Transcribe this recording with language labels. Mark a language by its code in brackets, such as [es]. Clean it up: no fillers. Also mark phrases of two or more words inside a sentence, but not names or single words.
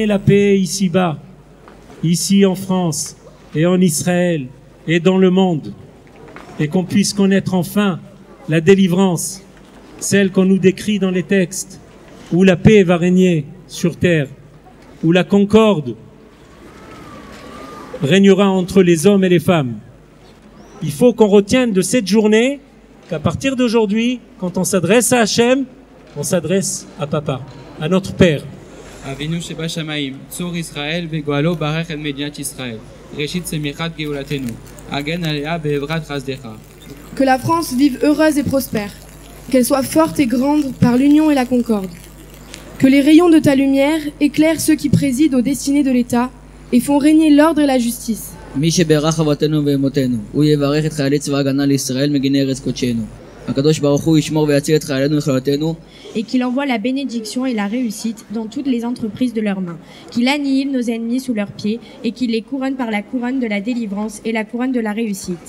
[fr] la paix ici-bas, ici en France et en Israël et dans le monde, et qu'on puisse connaître enfin la délivrance, celle qu'on nous décrit dans les textes, où la paix va régner sur terre, où la concorde régnera entre les hommes et les femmes. Il faut qu'on retienne de cette journée qu'à partir d'aujourd'hui, quand on s'adresse à Hachem, on s'adresse à Papa, à notre Père. [he] אבינו שבשמיים, צור ישראל וגואלו ברך את מדינת ישראל. ראשית צמיחת גאולתנו. הגן עליה בעברת חסדך. [fr] Que la France vive heureuse et prospère. Qu'elle soit forte et grande par l'union et la concorde. Que les rayons de ta lumière éclairent ceux qui président aux destinées de l'État et font régner l'ordre et la justice. [he] מי שברך אבותינו ואמותינו, הוא יברך את חיילי צבא ההגנה לישראל מגיני ארץ קודשנו. הקדוש ברוך הוא ישמור ויציל את חיילינו וכלותינו. [fr] Et qu'il envoie la bénédiction et la réussite dans toutes les entreprises de leurs mains. Qu'il annihile nos ennemis sous leurs pieds et qu'il les couronne par la couronne de la délivrance et la couronne de la réussite.